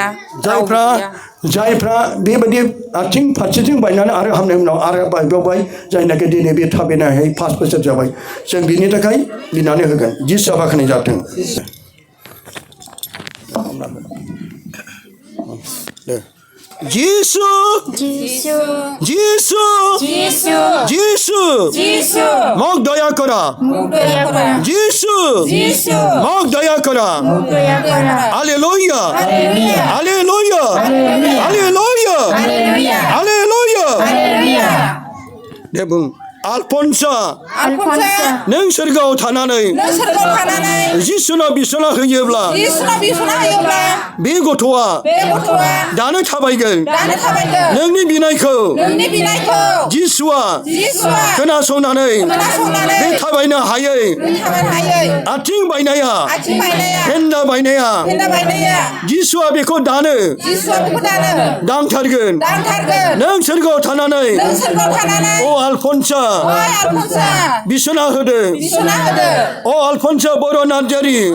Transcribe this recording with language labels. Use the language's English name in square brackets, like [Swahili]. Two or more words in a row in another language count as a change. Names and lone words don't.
[Bodo] जायफ्रा बेबायदि आथिं फारसेथिं बायनानै आरो हामनायनि उनाव आरो बायबावबाय जायनाखि दिनै बे थाबायनो हायै 5 बोसोर जाबाय जों बिनि थाखाय बिनानै होगोन जिसुआ बाख्नाय जाथों दे जिसु [Assamese] মোক দয়া করা जिसु মোক দয়া করা हालेलुया हालेलुया हालेलुया हालेलुया दे [Bodo] बुं आलफन्सा नों सोरगोआव थानानै जिसुनाव बिसना होयोब्ला बे गथ'आ दानो थाबायगोन नोंनि बिनायखौ जिसुआ खोनासंनानै बे थाबायनो हायै आथिं बायनाया फेन्दा बायनाया जिसुआ बेखौ दानो दांथारगोन नों सोरगोआव थानानै अ आलफन्सा बिसना होदो अ आलफन्सा बर' नार्जारि